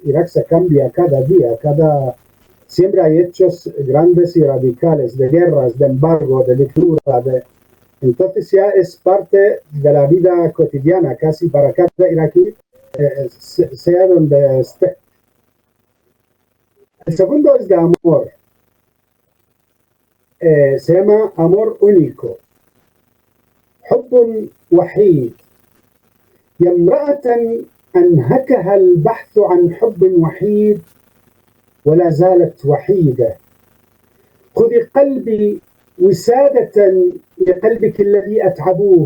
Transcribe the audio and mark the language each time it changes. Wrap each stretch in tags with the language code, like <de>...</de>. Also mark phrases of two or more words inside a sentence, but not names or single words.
<es>Irak se cambia cada día, siempre hay hechos grandes y radicales, de guerras, de embargo, de dictadura, entonces ya es parte de la vida cotidiana, casi para cada iraquí, sea donde esté. El segundo es de amor. Se llama Amor Único.</es> <ar>حب وحيد. يا امرأة أنهكها البحث عن حب وحيد ولا زالت وحيدة. خذي قلبي وسادة لقلبك الذي أتعبوه.</ar>